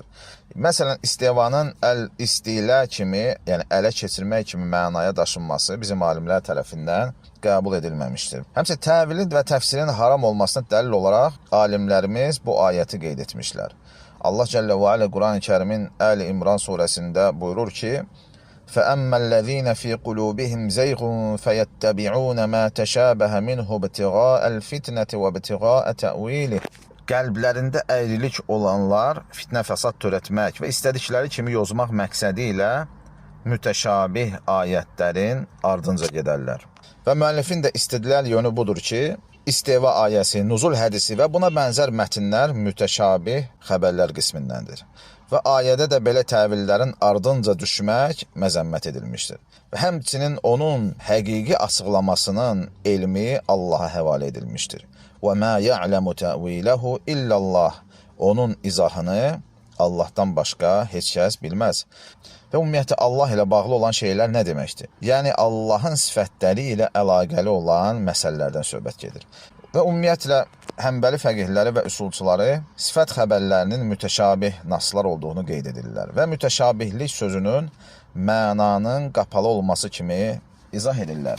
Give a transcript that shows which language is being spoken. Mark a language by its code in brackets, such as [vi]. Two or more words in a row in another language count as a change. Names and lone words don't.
[az] Məsələn, istivanın əl-istilə kimi, yəni ələ keçirmək kimi mənaya daşınması bizim alimlər tərəfindən qəbul edilməmişdir. Həmçinin təvilin və təfsirin haram olmasına dəlil olaraq alimlərimiz bu ayəti qeyd etmişlər. Allah [ar] جل وعلا [az] Quran-ı Kərimin Əli İmran surəsində buyurur ki, [ar] فَأَمَّا الَّذ۪ينَ ف۪ي قُلُوبِهِمْ زَيْغٌ فَيَتَّبِعُونَ مَا تَشَابَهَ مِنْهُ ابْتِغَاءَ الْفِتْنَةِ وَابْتِغَاءَ تَأْوِيلِهِ [az] Qəlblərində əyrilik olanlar fitnə fəsad törətmək və istədikləri kimi yozmaq məqsədi ilə mütəşabih ayətlərin ardınca gedərlər. Və müəllifin də istidlal yönü budur ki, İsteva ayəsi, Nuzul hədisi və buna bənzər mətnlər mütəşabih xəbərlər qismindəndir. Və ayədə də belə təvillərin ardınca düşmək məzəmmət edilmişdir. Və həmçinin onun həqiqi açıqlamasının elmi Allaha həvalə edilmişdir. [ar] وَمَا يَعْلَمُ تَأْوِيلَهُ إِلَّا اللّٰهِ [az] Onun izahını Allahdan başqa heç kəs bilməz. Və ümumiyyətlə Allah ilə bağlı olan şeylər nə deməkdir? Yəni Allahın sifətləri ilə əlaqəli olan məsələlərdən söhbət gedir. Və ümumiyyətlə Həmbəli fəqihləri və üsulçuları sifət xəbərlərinin mütəşabih naslar olduğunu qeyd edirlər və mütəşabihlik sözünün mənanın qapalı olması kimi izah edirlər.